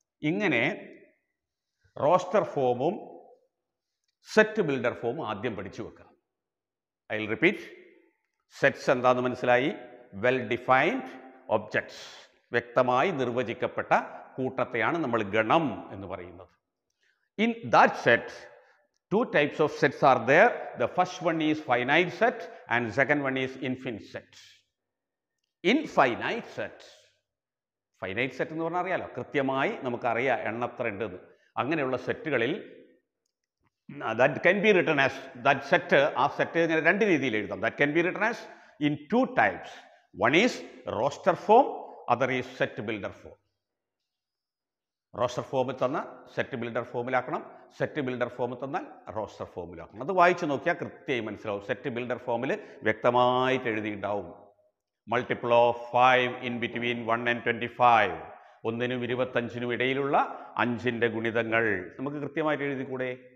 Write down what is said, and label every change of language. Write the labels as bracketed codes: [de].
[ml] ഇങ്ങനെ റോസ്റ്റർ ഫോമും set builder ഫോമും ആദ്യം പഠിച്ചു വെക്കാം. [en] I will repeat. [ml] സെറ്റ്സ് എന്താണെന്ന് മനസ്സിലായി. വെൽ ഡിഫൈൻഡ് ഒബ്ജക്ട്സ്, വ്യക്തമായി നിർവചിക്കപ്പെട്ട കൂട്ടത്തെയാണ് നമ്മൾ ഗണം എന്ന് പറയുന്നത്. [en] In that set 2 types of sets are there. The first one is finite set and second one is infinite set. [ml] Infinite set, finite set എന്ന് പറഞ്ഞാൽ അറിയാലോ, കൃത്യമായി നമുക്കറിയാം എണ്ണത്ര ഉണ്ടെന്ന്. അങ്ങനെയുള്ള സെറ്റുകളിൽ [en] that can be written as that set. [ml] ആ set ഇങ്ങനെ 2 രീതിയിൽ എഴുതാം. [en] That can be written as in 2 types. One is roster form, other is set builder form. [ml] Roster ഫോമിൽ തന്ന സെറ്റ് ബിൽഡർ ഫോമിലാക്കണം, സെറ്റ് ബിൽഡർ ഫോമിൽ തന്നാൽ റോസ്റ്റർ ഫോമിലാക്കണം. അത് വായിച്ചു നോക്കിയാൽ കൃത്യമായി മനസ്സിലാവും. സെറ്റ് ബിൽഡർ ഫോമിൽ വ്യക്തമായിട്ട് എഴുതിയിട്ടുണ്ടാവും. [en] Multiple of 5 in between 1 and 25. [ml] 1നും 25നും ഇടയിലുള്ള 5ന്റെ ഗുണിതങ്ങൾ നമുക്ക് കൃത്യമായിട്ട് എഴുതിക്കൂടെ?